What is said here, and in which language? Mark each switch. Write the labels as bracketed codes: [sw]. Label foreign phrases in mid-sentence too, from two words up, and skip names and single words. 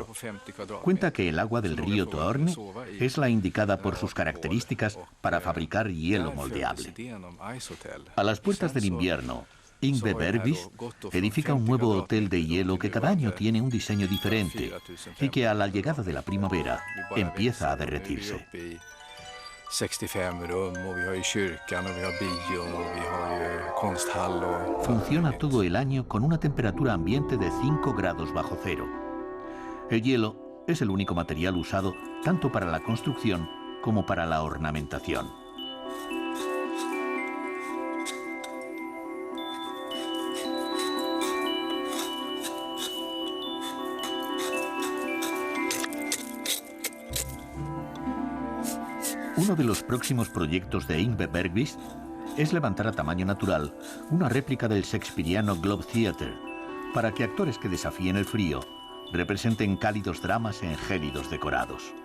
[es] Cuenta que el agua del río Torne es la indicada por sus características para fabricar hielo moldeable. A las puertas del invierno, Yngve Bergqvist edifica un nuevo hotel de hielo que cada año tiene un diseño diferente y que a la llegada de la primavera empieza a derretirse. [sv] 65 rum och vi har ju kyrkan och vi har bion och vi har ju konsthall och... [es] Funciona todo el año con una temperatura ambiente de 5 grados bajo cero. El hielo es el único material usado tanto para la construcción como para la ornamentación. Uno de los próximos proyectos de Yngve Bergqvist es levantar a tamaño natural una réplica del shakespeariano Globe Theatre para que actores que desafíen el frío representen cálidos dramas en gélidos decorados.